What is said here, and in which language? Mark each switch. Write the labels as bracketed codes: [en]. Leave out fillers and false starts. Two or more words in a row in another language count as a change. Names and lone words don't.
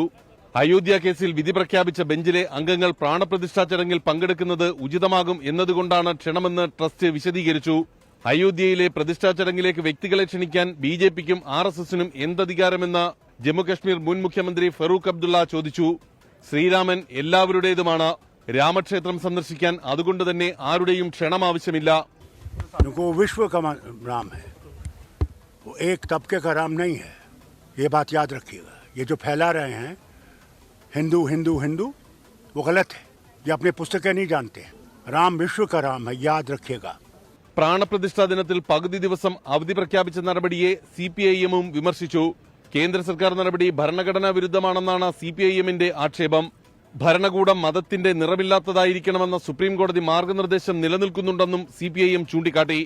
[ml] അയോധ്യ കേസിൽ വിധി പ്രഖ്യാപിച്ച ബെഞ്ചിലെ അംഗങ്ങൾ പ്രാണപ്രതിഷ്ഠാ ചടങ്ങിൽ പങ്കെടുക്കുന്നത് ഉചിതമാകും എന്നതുകൊണ്ടാണ് ക്ഷണമെന്ന് ട്രസ്റ്റ് വിശദീകരിച്ചു. അയോധ്യയിലെ പ്രതിഷ്ഠാ ചടങ്ങിലേക്ക് വ്യക്തികളെ ക്ഷണിക്കാൻ BJPക്കും RSSനും എന്തധികാരമെന്ന് ജമ്മുകശ്മീർ മുൻ മുഖ്യമന്ത്രി ഫറൂഖ് അബ്ദുള്ള ചോദിച്ചു. ശ്രീരാമൻ എല്ലാവരുടേതുമാണ്. രാമക്ഷേത്രം സന്ദർശിക്കാൻ അതുകൊണ്ട് തന്നെ ആരുടെയും ക്ഷണം ആവശ്യമില്ല. [hi] विश्व का राम है, वो एक तबके का राम नहीं है. ये बात याद रखिएगा. ये जो फैला रहे हैं हिंदू हिंदू हिंदू, वो गलत है. ये अपने पुस्तकें नहीं जानते हैं. राम विश्व का राम है, याद रखिएगा. [ml] പ്രാണപ്രതിഷ്ഠാ ദിനത്തിൽ പകുതി ദിവസം അവധി പ്രഖ്യാപിച്ച നടപടിയെ CPIMും വിമർശിച്ചു. കേന്ദ്ര സർക്കാർ നടപടി ഭരണഘടനാ വിരുദ്ധമാണെന്നാണ് CPIMന്റെ ആക്ഷേപം. ഭരണകൂടം മതത്തിന്റെ നിറമില്ലാത്തതായിരിക്കണമെന്ന സുപ്രീം കോടതി മാർഗനിർദ്ദേശം നിലനിൽക്കുന്നുണ്ടെന്നും CPIM ചൂണ്ടിക്കാട്ടി.